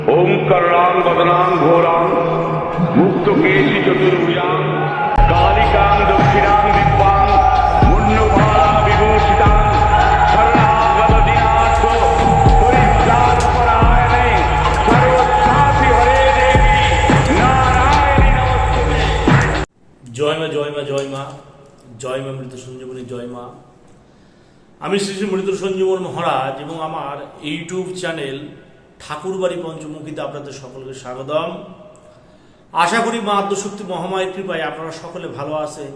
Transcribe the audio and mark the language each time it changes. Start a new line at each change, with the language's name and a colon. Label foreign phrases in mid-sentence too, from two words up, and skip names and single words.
Sanskrit: ओम करणां वदनां घोरां मुक्तकेशी चतुर्भुजां कालिकां दक्षिणां दिव्यां मुन्नभाला विभूषितां शरणागतदीनाथ परित्राणपरायणे सर्वशान्ति हरे देवी नारायणी नमस्ते।
Bangla: জয় মা জয় মা জয় মা জয় মা মৃত সঞ্জীবনী জয় মা। আমি শ্রী শ্রী মৃত সঞ্জীবন মহারাজ এবং আমার ইউটিউব চ্যানেল ঠাকুরবাড়ি পঞ্চমুখীতে আপনাদের সকলকে স্বাগতম। আশা করি মা আদ্যশক্তি মহামায়ের কৃপায় আপনারা সকলে ভালো আছেন।